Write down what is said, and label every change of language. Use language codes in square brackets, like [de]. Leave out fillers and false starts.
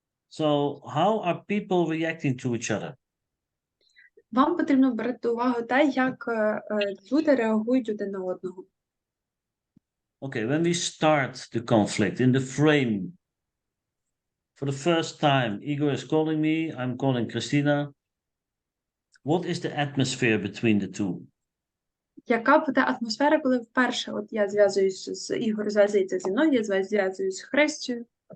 [en] So how are people reacting to each other? [uk] Вам потрібно брати до уваги те, як люди реагують один на одного. [en] Okay, when we start the conflict in the frame, for the first time, Igor is calling me, I'm calling Christina. What is the atmosphere between the two? [uk] Яка буде атмосфера, коли вперше я зв'язуюся з Ігор, зв'язується зі мною, я зв'язуюся з Христю?